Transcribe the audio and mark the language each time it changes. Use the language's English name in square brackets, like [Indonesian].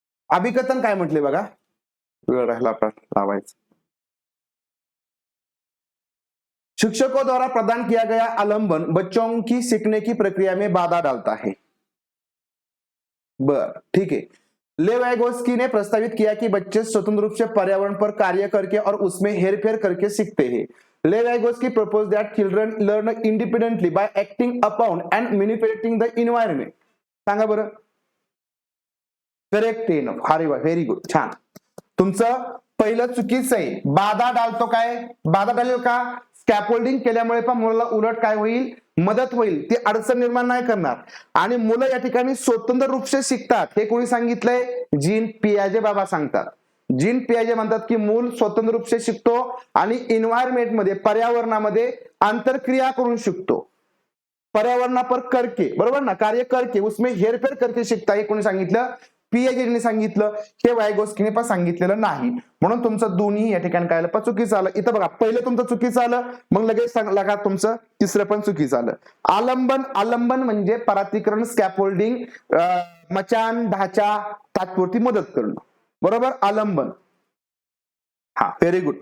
[Marathi] अभिकथन काय म्हटले बघा, वेळ राहिला लावायचं. [Hindi] शिक्षकों द्वारा प्रदान किया गया आलंबन बच्चों की सीखने की प्रक्रिया में बाधा डालता है. [Marathi] बर [Hindi] ठीक है. लेवाइगोस्की ने प्रस्तावित किया कि बच्चे स्वतंत्र रूप से पर्यावरण पर कार्य करके और उसमें हेरफेर करके सीखते हैं. [English] Lev Vygotsky proposed that children learn independently by acting upon and manipulating the environment. [Marathi] सांगा बरं. करेक्ट आहे ना, अरे वा [English] very good, [Marathi] छान. तुमचं पहिलं चुकीचं आहे. बाधा डालतो काय, बाधा डालेल का? स्कॅफोल्डिंग केल्यामुळे पण मुलाला उलट काय होईल, मदत होईल, ती अडचण निर्माण नाही करणार. आणि मुलं या ठिकाणी स्वतंत्र रूपसे शिकतात. हे कोणी सांगितलंय? जीन पियाजे बाबा सांगतात. जीन पियाजे म्हणतात की मूल स्वतंत्र रूपसे शिकतो आणि एन्व्हायरमेंट मध्ये, पर्यावरणामध्ये आंतरक्रिया करून शिकतो. [Hindi] पर्यावरणा पर करके, [Marathi] बरोबर ना, [Hindi] कार्य करके उसमें हेरफेर करके [Marathi] शिकता. हे कोणी सांगितलं? पीएचडीने सांगितलं. हे वायगोस्कीने पण सांगितलेलं नाही. म्हणून तुमचं दोन्ही या ठिकाणी काय आलं, चुकीचं आलं. इथं बघा पहिलं तुमचं चुकीचं आलं, मग लगेच लगा तुमचं तिसरं पण चुकीचं आलं. आलंबन म्हणजे परातीकरण, स्कॅफोल्डिंग, मचान, ढाचा, तात्पुरती मदत करणं. बरोबर, आलंबन. हा [English] Very good.